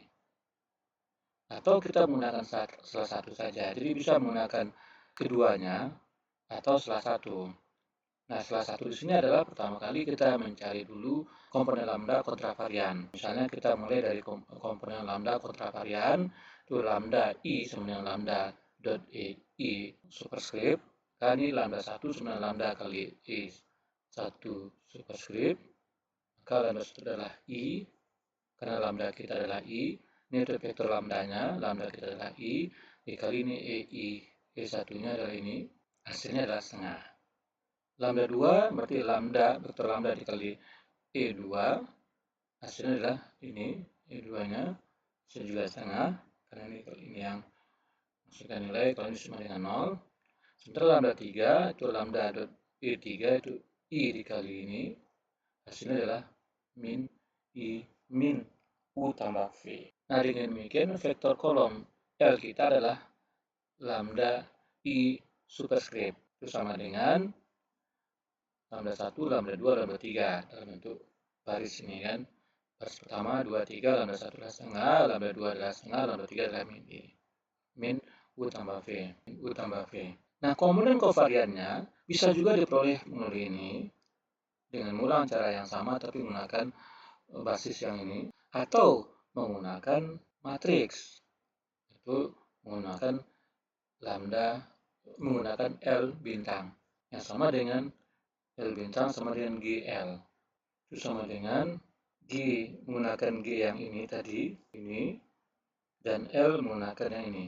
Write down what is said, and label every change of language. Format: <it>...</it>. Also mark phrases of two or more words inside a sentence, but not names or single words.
<id>Atau kita menggunakan salah satu saja. Jadi bisa menggunakan keduanya atau salah satu. Nah, salah satu di sini adalah pertama kali kita mencari dulu komponen lambda kontravarian. Misalnya kita mulai dari komponen lambda kontravarian, itu lambda I sama dengan lambda dot EI superscript, kali lambda 1 sama dengan lambda kali E1 superscript. Maka lambda 1 adalah I, karena lambda kita adalah I. Ini untuk vektor lambdanya, lambda kita adalah I, dikali ini EI, E1-nya adalah ini, hasilnya adalah setengah. Lambda 2 berarti lambda, vektor lambda dikali E2, hasilnya adalah ini, E2-nya, hasilnya juga setengah, karena ini yang masukkan nilai, kalau ini sama dengan 0. Sementara lambda 3, itu lambda dot E3, itu I dikali ini, hasilnya adalah min I min U tambah V. Nah, dengan demikian vektor kolom L kita adalah lambda I superscript. Itu sama dengan lambda 1, lambda 2, lambda 3 dalam bentuk baris ini kan. Baris pertama, 2, 3, lambda 1 adalah setengah, lambda 2 adalah setengah, lambda 3 adalah min I. Min U tambah V. Min U tambah V. Nah, komponen kovariannya bisa juga diperoleh melalui ini dengan mengulang cara yang sama tapi menggunakan basis yang ini, atau menggunakan matriks, itu menggunakan lambda, menggunakan L bintang yang sama dengan L bintang sama dengan GL, itu sama dengan G menggunakan G yang ini tadi, ini, dan L menggunakan yang ini.</id>